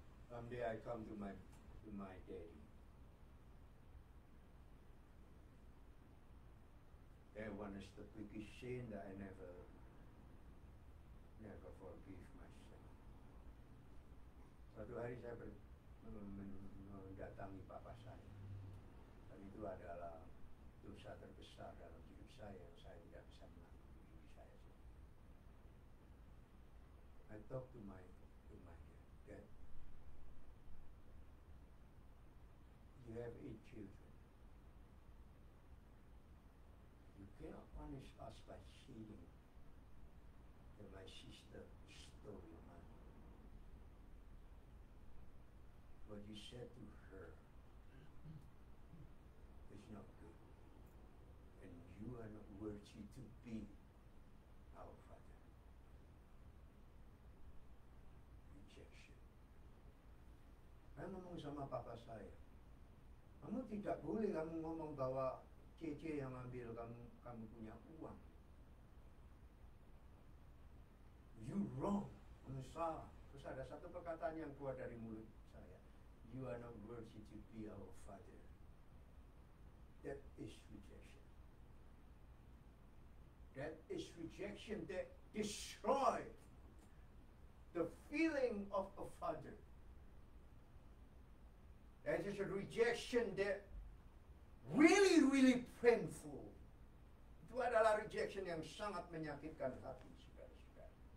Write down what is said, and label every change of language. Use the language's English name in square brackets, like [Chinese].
[English] Someday I come to my daddy. That one is the biggest sin that I never forgive myself. [Indonesian] Suatu hari saya mendatangi papa saya, dan itu adalah dosa terbesar dalam hidup saya yang saya tidak bisa mengampuni diri saya sendiri. [English] I talk to my dad. You have 8 children. You cannot punish us by cheating that my sister stole your money. What you said to her is not good. And you are not worthy to be our father. Rejection. [Indonesian] Saya ngomong sama papa saya, kamu tidak boleh kamu ngomong bahwa Cece yang ambil kamu punya uang. [English] You wrong. [Indonesian] Kamu salah. Terus ada satu perkataan yang keluar dari mulut saya. [English] You are not worthy to be our father. That is rejection. That is rejection that destroy the feeling of a father. That is a rejection that really painful. [Indonesian] Itu adalah rejection yang sangat menyakitkan hati, saudara-saudara.